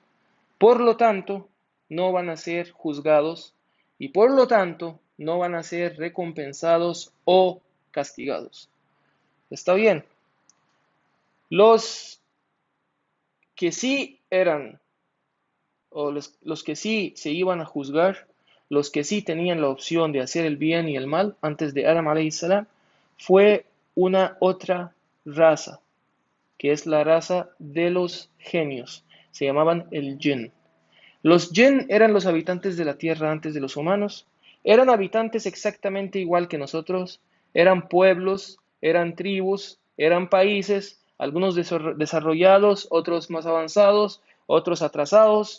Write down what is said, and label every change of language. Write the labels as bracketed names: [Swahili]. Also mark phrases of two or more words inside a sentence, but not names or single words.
[Spanish] Por lo tanto, no van a ser juzgados y por lo tanto no van a ser recompensados o castigados. Está bien. Los que sí eran, o los que sí se iban a juzgar, los que sí tenían la opción de hacer el bien y el mal antes de Adam [Arabic] عليه السلام, [Spanish] fue una otra raza, que es la raza de los genios. Se llamaban el jinn. Los Jinn eran los habitantes de la tierra antes de los humanos. Eran habitantes exactamente igual que nosotros. Eran pueblos, eran tribus, eran países, algunos desarrollados, otros más avanzados, otros atrasados.